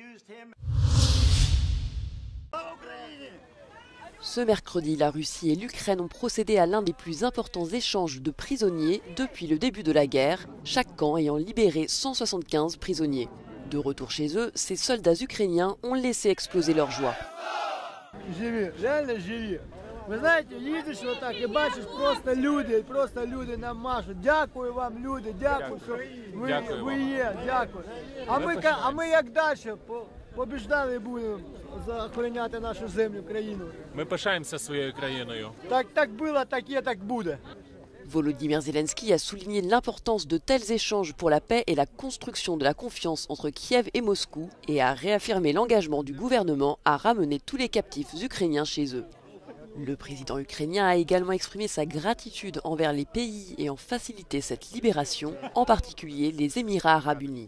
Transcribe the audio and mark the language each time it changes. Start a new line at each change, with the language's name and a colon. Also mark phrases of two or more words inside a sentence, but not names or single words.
French: Ce mercredi, la Russie et l'Ukraine ont procédé à l'un des plus importants échanges de prisonniers depuis le début de la guerre, chaque camp ayant libéré 175 prisonniers. De retour chez eux, ces soldats ukrainiens ont laissé exploser leur joie.
Ukrainian: Ви знаєте, їдеш отак і бачиш просто люди нам машуть. Дякую вам, люди, дякую, що ви є, дякую. А ми як далі побіждали будемо охороняти нашу землю, країну. Ми пишаємося своєю країною. Так було, так є, так буде.
French: Volodymyr Zelensky a souligné l'importance de tels échanges pour la paix et la construction de la confiance entre Kiev et Moscou et a réaffirmé l'engagement du gouvernement à ramener tous les captifs ukrainiens chez eux. Le président ukrainien a également exprimé sa gratitude envers les pays ayant facilité cette libération, en particulier les Émirats arabes unis.